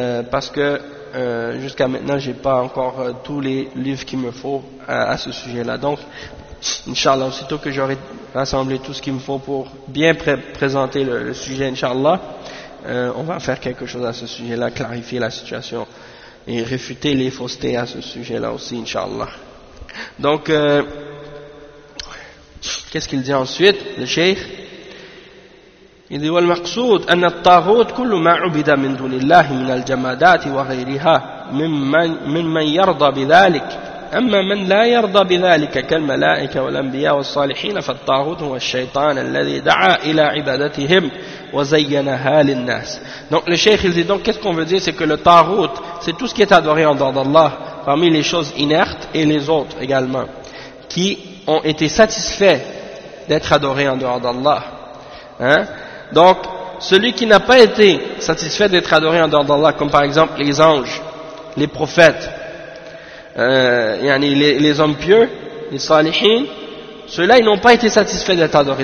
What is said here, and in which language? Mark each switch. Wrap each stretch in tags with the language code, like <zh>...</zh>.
<fr>parce que jusqu'à maintenant j'ai pas encore tous les livres qu'il me faut à ce sujet là donc Inch'Allah, aussitôt que j'aurai rassemblé tout ce qu'il me faut pour bien présenter le sujet, Inch'Allah, on va faire quelque chose à ce sujet là clarifier la situation et réfuter les faussetés à ce sujet là aussi, Inch'Allah. Donc qu'est-ce qu'il dit ensuite le cheikh?</fr> <ar>إذ والمقصود أن الطاغوت كل ما عبد من دون الله من الجمادات وغيرها ممن يرضى بذلك أما من لا يرضى بذلك كالملائكة والأنبياء والصالحين فالطاغوت هو الشيطان الذي دعا إلى عبادتهم وزينها للناس.</ar> <fr>Donc le cheikh il dit, donc qu'est-ce qu'on veut dire, c'est que le tagout c'est tout ce qui est adoré en dehors d'Allah parmi les choses inertes et les autres également qui ont été satisfaits d'être adorés en dehors d'Allah. Hein? Donc, celui qui n'a pas été satisfait d'être adoré en dehors d'Allah, comme par exemple les anges, les prophètes, les hommes pieux, les salihin, ceux-là, ils n'ont pas été satisfaits d'être adorés.</fr>